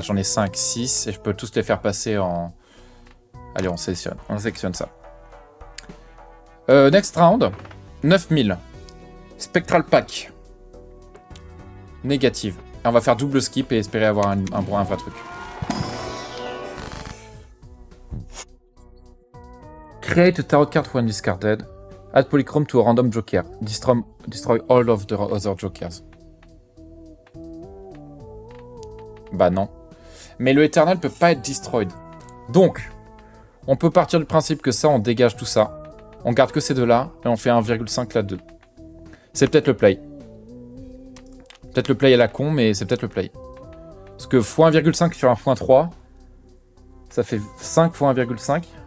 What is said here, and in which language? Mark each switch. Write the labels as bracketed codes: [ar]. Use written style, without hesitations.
[fr] J'en ai 5, 6, et je peux tous les faire passer en... Allez, on sélectionne ça. Next round, 9000. Spectral Pack. Négative. Et on va faire double skip et espérer avoir un vrai truc. [en] Create a tarot card when discarded. Add polychrome to a random joker. Destroy all of the other jokers. [fr] Bah non. Mais le Eternal peut pas être destroyed. Donc, on peut partir du principe que ça, on dégage tout ça. On garde que ces deux-là, et on fait 1,5 là-dedans. C'est peut-être le play. Peut-être le play à la con, mais c'est peut-être le play. Parce que x1,5 sur un x3, ça fait 5 x 1,5.